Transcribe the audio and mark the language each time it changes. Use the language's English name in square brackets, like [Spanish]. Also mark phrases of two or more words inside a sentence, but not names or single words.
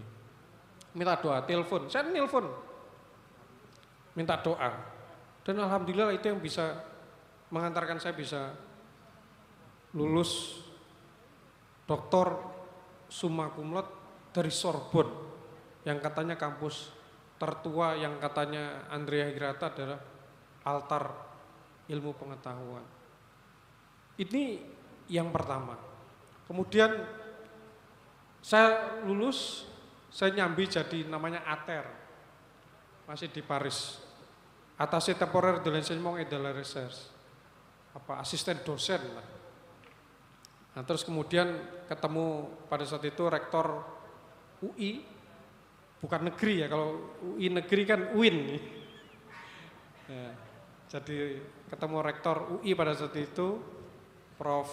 [Indonesian] Minta doa, telepon, saya nelpon, minta doa, dan alhamdulillah itu yang bisa mengantarkan saya bisa lulus doktor [Latin] summa cum laude [Indonesian] dari Sorbonne yang katanya kampus tertua, yang katanya Andrea Hirata adalah altar ilmu pengetahuan. Ini yang pertama. Kemudian saya lulus, saya nyambi jadi namanya ATER, masih di Paris, [French] Attaché temporaire de l'enseignement et de la recherche, [Indonesian] asisten dosen lah. Nah, terus kemudian ketemu pada saat itu rektor UI, bukan negeri ya, kalau UI negeri kan UIN. Ya, jadi ketemu rektor UI pada saat itu, Prof.